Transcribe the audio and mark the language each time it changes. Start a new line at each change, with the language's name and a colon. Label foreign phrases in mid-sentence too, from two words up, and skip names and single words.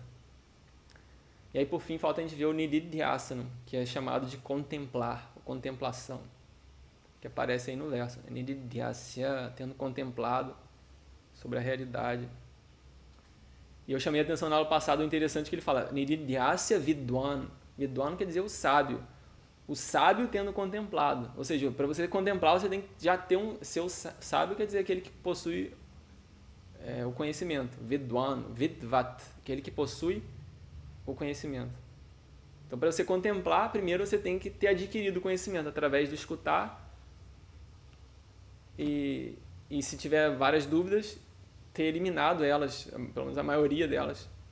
Portuguese: E aí, por fim, falta a gente ver o Nididhyasana, que é chamado de contemplar, ou contemplação, que aparece aí no verso. Nididhyasya, tendo contemplado sobre a realidade. E eu chamei a atenção na aula passada o interessante que ele fala,
Sanskrit: Nididhyasya vidwan.
Portuguese: Vidwan quer dizer o sábio. O sábio tendo contemplado. Ou seja, para você contemplar, você tem que já ter seu sábio, quer dizer aquele que possui o conhecimento.
Sanskrit: Vidwan, vidvat,
Portuguese: aquele que possui o conhecimento. Então, para você contemplar, primeiro você tem que ter adquirido o conhecimento através do escutar e se tiver várias dúvidas, ter eliminado elas, pelo menos a maioria delas.